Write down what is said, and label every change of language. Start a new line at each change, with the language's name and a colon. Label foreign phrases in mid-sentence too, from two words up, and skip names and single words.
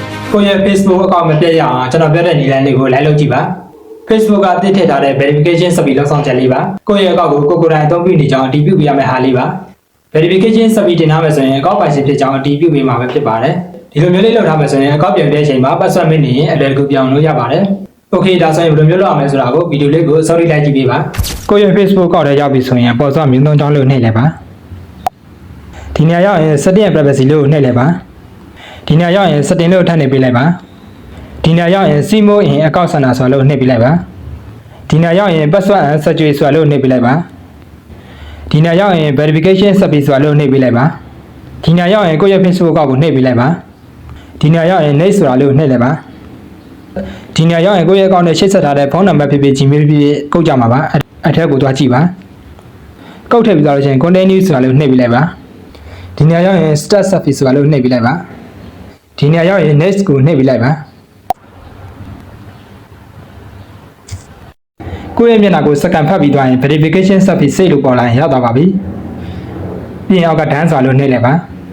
Burmese: ကိုယ့်ရဲ့ Facebook အကောင့်မပြည့်ရအောင်ကျွန်တော်ပြောတဲ့နည်းလမ်းတွေကိုလိုက်လုပ်ကြည့်ပါ Facebook ကတည်ထည့်ထားတဲ့ verification ဆက်ပြီးလောက်ဆောင်ချက်လေးပါကိုယ့်ရဲ့အကောင့်ကိုကိုယ်တိုင်အသုံးပြုနေကြောင်းအတည်ပြုပေးရမယ့်ဟာလေးပါ verification ဆက်ပြီးတင်ထားမယ်ဆိုရင်အကောင့်ပိုင်ရှင်ဖြစ်ကြောင်းအတည်ပြုပေးမှာပဲဖြစ်ပါတယ်ဒီလိုမျိုးလေးလုပ်ထား မယ်ဆိုရင်အကောင့်ပြန်တဲ့အချိန်မှာ password မနေရင်အလွယ်တကူပြောင်းလို့ရပါတယ် Okay ဒါဆိုရင်ဘယ်လိုမျိုးလုပ်ရမလဲဆိုတာကိုဗီဒီယိုလေးကိုစောင့်ကြည့်လိုက်ကြည့်ပေးပါကိုယ့်ရဲ့ Facebook အကောင့်ထဲရောက်ပြီဆိုရင်ပေါ်စောမြင်းသုံးချောင်းလို့နှိပ်လိုက်ပါ ဒီနေရာရောက်ရင်
English: setting and privacy
Burmese: လို့နှိပ်လိုက်ပါဒီနေရာရောက်ရင် setting လို့ထပ်နှိပ်ပေးလိုက်ပါဒီနေရာရောက်ရင်
English: Simo in account center
Burmese: ဆိုတာလို့နှိပ်ပေးလိုက်ပါဒီနေရာရောက် ရင်
English: password and security
Burmese: ဆိုတာလို့နှိပ်ပေးလိုက်ပါဒီနေရာရောက်ရင်
English: verification service
Burmese: ဆိုတာလို့နှိပ်ပေးလိုက်ပါဒီနေရာရောက်ရင်ကိုယ့်ရဲ့ Facebook အ ကောင့်ကိုနှိပ်ပေးလိုက်ပါဒီနေရာရောက်ရင် next ဆိုတာလို့နှိပ်လိုက်ပါဒီနေရာရောက်ရင်ကိုယ့်ရဲ့အကောင့်နဲ့ချိတ်ဆက်ထားတဲ့ဖုန်းနံပါတ်ဖြစ်ဖြစ် Gmail ဖြစ်ဖြစ်ကုတ်ကြမှာပါအထက်ကိုသွားကြည့်ပါကုတ်ထည့်ပြီးသွားလို့ရှိရင်
English: content news
Burmese: ဆိုတာလို့နှိပ်ပေးလိုက်ပါဒီနေရာရောက်ရင်
English: start service
Burmese: ဆိုတာလို့နှိပ်ပေးလိုက်ပါဒီနေရာရောက်ရင် next ကိုနှိပ်ပေးလိုက်ပါကိုယ့်ရဲ့မျက်နှာကိုစကန်ဖတ်ပြီးသွားရင်
English: verification service
Burmese: စိတ်လို့ပေါ်လာရင်ရောက်သွားပါပြီပြင်အောက်က done ဆိုတာလို့နှိပ်လိုက်ပါ